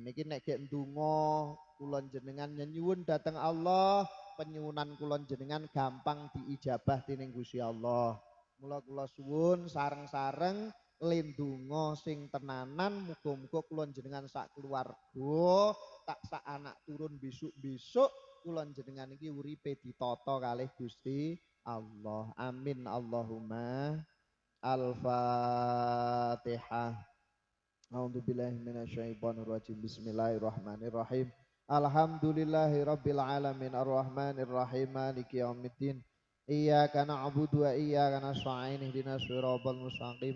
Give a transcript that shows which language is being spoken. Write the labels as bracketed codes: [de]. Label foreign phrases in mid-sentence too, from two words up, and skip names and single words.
[jv] Niki nek gek ndonga kula jenengan nyuwun dhateng Allah, penyuwunan kula jenengan gampang diijabah dening Gusti Allah. Mula kula suwun sareng-sareng lindunga sing tenanan muga-muga kula jenengan sak keluarga tak sak anak turun besok-besok kula jenengan iki uripe ditata kalih Gusti Allah. [ar] آمين اللهم. الفاتحة. أعوذ بالله من الشيطان الرجيم. بسم الله الرحمن الرحيم. الحمد لله رب العالمين الرحمن الرحيم مالك يوم الدين. إياك نعبد وإياك نستعين اهدنا الصراط المستقيم.